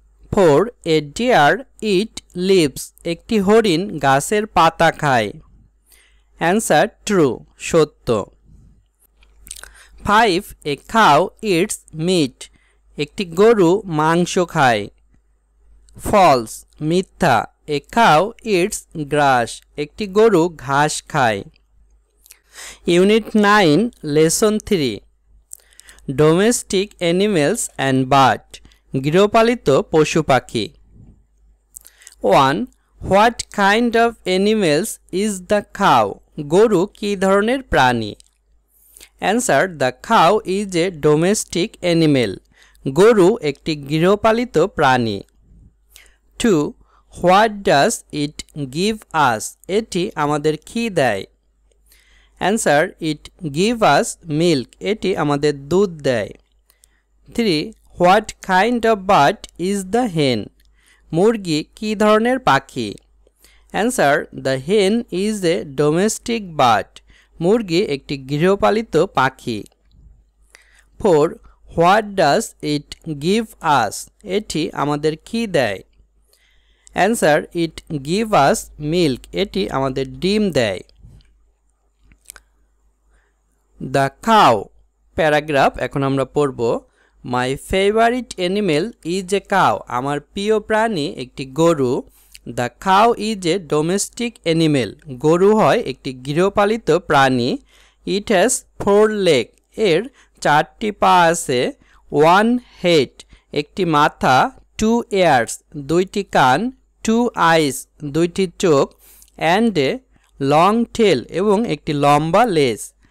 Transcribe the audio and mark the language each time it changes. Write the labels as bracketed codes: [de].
[en] 4. A deer eat leaves. [bn] একটি হরিণ গাছের পাতা খায়। [en] Answer: True. [bn] সত্য। [en] 5. A cow eats meat. [bn] একটি গরু মাংস খায়। [en] False. [bn] মিথ্যা, [en] A cow eats grass. [bn] একটি গরু ঘাস খায়। Unit 9 lesson 3, domestic animals and bird, গৃহপালিত পশু পাখি। 1. [en] What kind of animals is the cow? [bn] গরু কি ধরনের প্রাণী? [en] Answer: The cow is a domestic animal. [bn] গরু একটি গৃহপালিত প্রাণী। 2. [en] What does it give us? [bn] এটি আমাদের কি দেয়? [en] Answer: It gives us milk. [bn] এটি আমাদের দুধ দেয়। [en] 3. What kind of bird is the hen? [bn] মুরগি কি ধরনের পাখি? [en] Answer: The hen is a domestic bird. [bn] মুরগি একটি গৃহপালিত পাখি। 4. [en] What does it give us? [bn] এটি আমাদের কি দেয়? [en] Answer: It gives us milk. [bn] এটি আমাদের ডিম দেয়। The cow প্যারাগ্রাফ এখন আমরা পড়ব। [en] My favorite animal is a cow. [bn] আমার প্রিয় প্রাণী একটি গরু। [en] The cow is a domestic animal. [bn] গরু হয় একটি গৃহপালিত প্রাণী। [en] It has 4 legs. [bn] এর 4টি পা আছে। [en] one head [bn] একটি মাথা, [en] two ears [bn] দুইটি কান, [en] two eyes [bn] দুইটি চোখ, [en] and a long tail [bn] এবং একটি লম্বা লেজ।